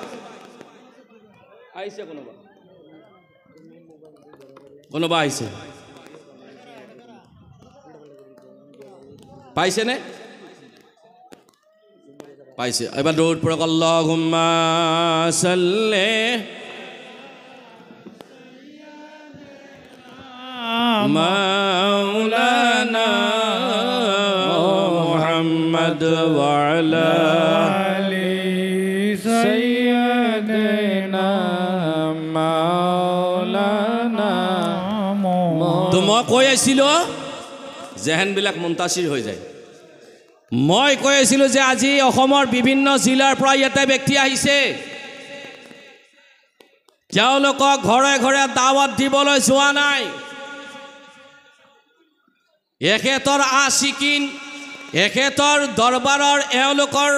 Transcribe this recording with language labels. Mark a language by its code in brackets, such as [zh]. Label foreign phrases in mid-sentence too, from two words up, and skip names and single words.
[as] কোনোবা আহিছে পাইছে নে পাইছে এবাৰ দৌৰ পৰক [ar] اللهم صل مولانا محمد وعلى آل سيدنا مولانا [as] তো মই কৈ আছিলোঁ জেহেনবিলাক মুন্তাচিৰ হৈ যায় মই কৈ আছিলোঁ যে আজি অসমৰ বিভিন্ন জিলাৰ পৰা ইয়াতে ব্যক্তি আহিছে তেওঁলোকক ঘৰে ঘৰে দাৱত দিবলৈ যোৱা নাই এখেতৰ আশিকিন এখেতৰ দৰবাৰৰ এওঁলোকৰ